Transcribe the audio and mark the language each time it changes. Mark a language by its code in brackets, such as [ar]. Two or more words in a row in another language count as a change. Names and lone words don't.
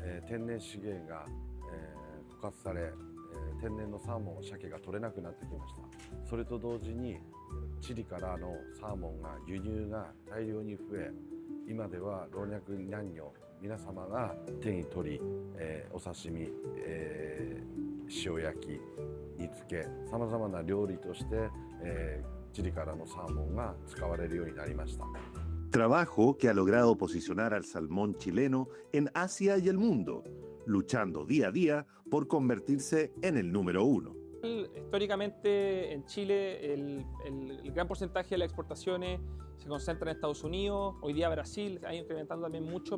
[ja] 天然のサーモン、鮭が取れなくなってきました。それと同時にチリからのサーモンが輸入が大量に増え、今では老若男女皆様が手に取り、お刺身、塩焼き、煮付け、さまざまな料理として、チリからのサーモンが使われるようになりました。 [es] Trabajo que ha logrado posicionar al salmón chileno en Asia y el mundo, luchando día a día por convertirse en el número 1. Históricamente en Chile el gran porcentaje de las exportaciones se concentra en Estados Unidos, hoy día Brasil ha ido incrementando también mucho,